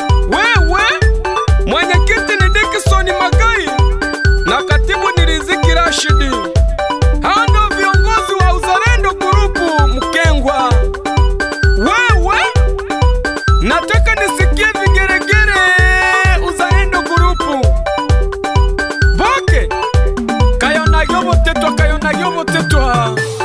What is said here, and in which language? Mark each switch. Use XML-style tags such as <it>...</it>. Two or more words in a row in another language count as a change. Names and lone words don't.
<sw>Wewe, mwenyekiti ni Dickson Magai na katibu ni Riziki Rashidi. Hao ndio viongozi wa Uzalendo Group Mkengwa. Wewe, nataka nisikie vigeregere Uzalendo Group.</sw> <guz>Boke, kayona yobo tetwa, kayona yobo tetwa.</guz>